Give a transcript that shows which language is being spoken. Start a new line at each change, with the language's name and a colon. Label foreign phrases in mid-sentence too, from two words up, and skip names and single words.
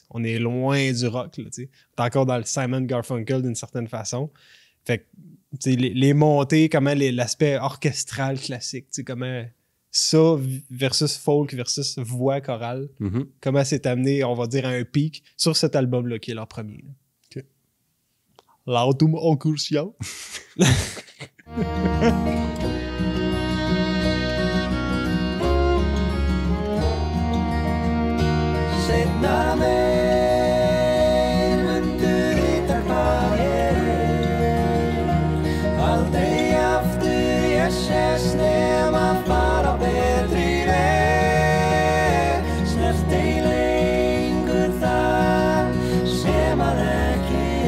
French: On est loin du rock, là, tu sais. On est encore dans le Simon Garfunkel d'une certaine façon. Fait que, tu sais, les montées, comment l'aspect orchestral classique, tu sais, comment ça versus folk versus voix chorale, Mhm. comment c'est amené, on va dire, à un pic sur cet album-là qui est leur premier. Là. OK. L'autum occultio.
Icelandic: Seinna meir myndu ykkar faðir Aldrei aftur ég sést nema fara betri veg Snert ei lengur það sem að ekki